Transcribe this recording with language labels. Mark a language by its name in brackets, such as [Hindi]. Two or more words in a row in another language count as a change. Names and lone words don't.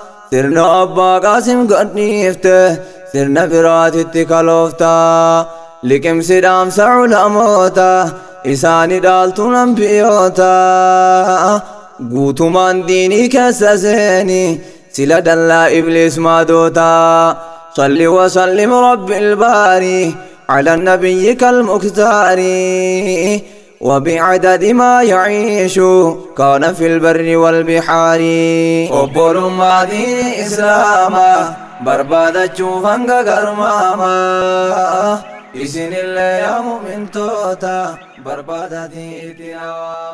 [Oromo] Sirna Abbaa Qaasim gadhiifte, sirna biraatitti kaloofta. Liqimsi dhaamsa ulamoota, isaani dhaaltuun anbiyoota. Guutumaan diinii keessa seeni, sila dallaa Ibliis maadoota. [Arabic] صل وسلم رب الباري، على نبيك المختار. وبعدد ما يعيش كان في البر والبحار. [Oromo] Obbolummaa diinii Islaamaa barbaadachuuf hanga garmaamaa. Isinillee yaa mu'mintoota barbaadatii itti hawaa.